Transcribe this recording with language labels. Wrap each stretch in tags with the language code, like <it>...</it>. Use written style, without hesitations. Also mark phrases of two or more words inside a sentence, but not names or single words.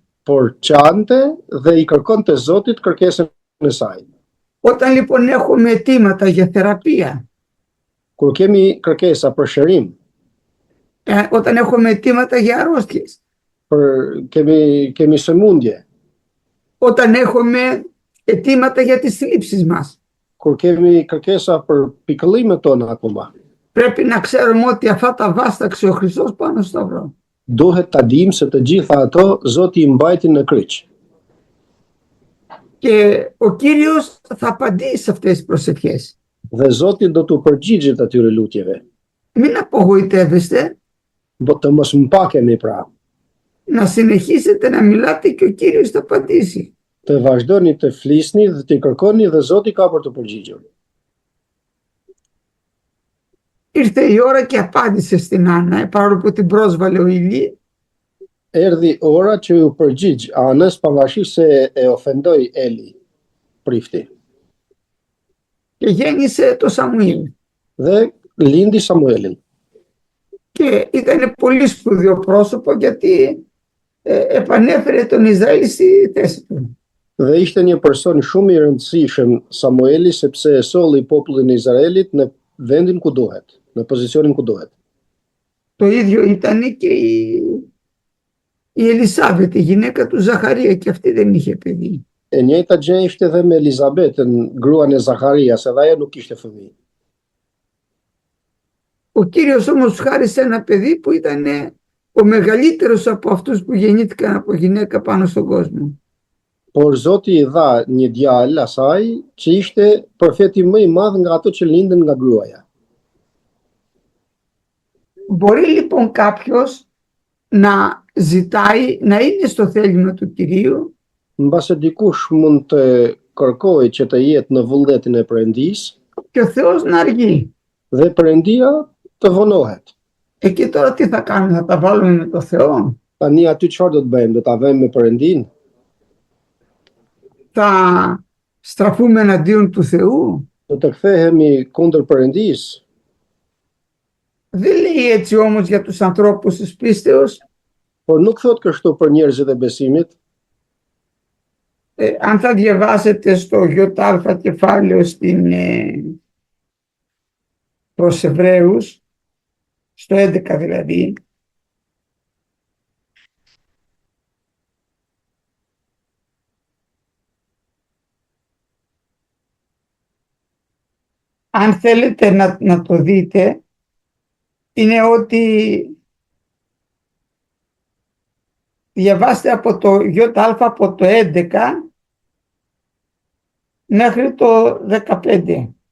<sq>por qante dhe i kërkonte Zotit kërkesën e saj.</sq> <el>Όταν λοιπόν έχουμε αιτήματα για θεραπεία,</el> <sq>Kur kemi kërkesa për shërim,</sq> <el>όταν έχουμε αιτήματα για αρρώστιες,</el> <sq>kemi sëmundje,</sq> <el>όταν έχουμε αιτήματα για τις θλίψεις μας,</el> <sq>kur kemi kërkesa për pikëllimet tona akoma,</sq> <el>πρέπει να ξέρουμε ότι αυτά τα βάσταξε ο Χριστός πάνω στο σταυρό.</el> <sq>duhet ta dim se të gjitha ato Zoti i mbajti në kryq.</sq> <el>Και ο Κύριος θα απαντήσει σε αυτές τις προσευχές.</el> <sq>Dhe Zoti do t'u përgjigjet atyre lutjeve.</sq> <el>Μην απογοητεύεστε,</el> <sq>Të mos mpakemi pra,</sq> <el>να συνεχίσετε να μιλάτε και ο Κύριος θα απαντήσει.</el> <sq>të vazhdoni të flisni dhe të kërkoni dhe Zoti ka për të përgjigjur.</sq> <el>Ήρθε η ώρα και απάντησε στην Άννα, παρόλο που την πρόσβαλε ο Ηλί.</el> <sq>Erdhi ora që u përgjigj Anës pavarësisht se e ofendoi Eli, prifti.</sq> <el>Και γέννησε το Σαμουήλ.</el> <sq>Dhe lindi Samuelin.</sq> <el>Και ήταν πολύ σπουδαίο πρόσωπο γιατί επανέφερε τον Ισραήλ στη θέση του.</el> <sq>Dhe ishte një person shumë i rëndësishëm Samueli sepse e solli popullin e Izraelit në vendin ku duhet, në pozicionin ku duhet.</sq> <el>Το ίδιο ήταν και η Ελισάβετ, η γυναίκα του Ζαχαρία, και αυτή δεν είχε παιδί.</el> <sq>E njëjta gjë ishte edhe me Elizabetën, gruan e Zacharias, edhe ajo nuk kishte fëmijë.</sq> <el>Ο Κύριος όμως του χάρισε ένα παιδί που ήταν ο μεγαλύτερος από αυτούς που γεννήθηκαν από γυναίκα πάνω στον κόσμο.</el> <sq>Por Zoti i dha një djalë asaj që ishte profeti më i madh nga ato që lindën nga gruaja.</sq> <el>Μπορεί λοιπόν κάποιος να ζητάει, να είναι στο θέλημα του Κυρίου,</el> <sq>Mbase dikush mund të kërkojë që të jetë në vullnetin e Perëndisë</sq> <el>και ο Θεός να αργεί.</el> <sq>dhe Perëndia të vonohet.</sq> <el>Εκεί τώρα τι θα κάνουμε, θα τα βάλουμε με το Θεό,</el> <sq>Tani aty çfarë do të bëjmë? Do ta vëmë me Perëndin?</sq> <el>θα στραφούμε εναντίον του Θεού?</el> <sq>Do të kthehemi kundër Perëndisë?</sq> <el>Δεν λέει έτσι όμως για τους ανθρώπους της πίστεως.</el> <sq>Por nuk thot kështu për njerëzit e besimit.</sq> <el>Αν θα διαβάσετε στο ΙΑ κεφάλαιο προς Εβραίους, στο 11 δηλαδή, αν θέλετε να το δείτε, είναι ότι διαβάστε από το ΙΑ από το 11 μέχρι το 15.</el>